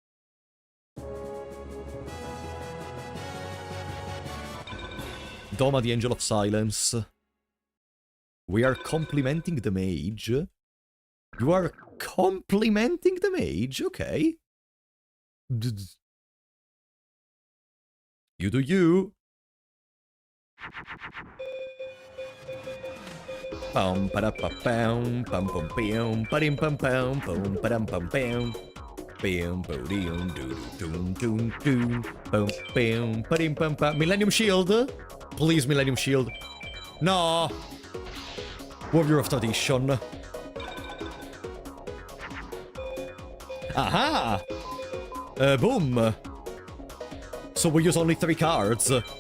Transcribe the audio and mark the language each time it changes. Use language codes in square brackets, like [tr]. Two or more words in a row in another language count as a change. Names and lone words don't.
[en] Doma, the Angel of Silence. We are complimenting the mage. You are complimenting the mage? Okay. You do you. Pum pa pa pum pum pum pum padim pum pum pum padam pum pum pum podium doo doo doo doo pum pum padim pum pum. Millennium Shield, please, Millennium Shield. No. Warrior of Tradition. Aha! Boom! So we use only 3 cards.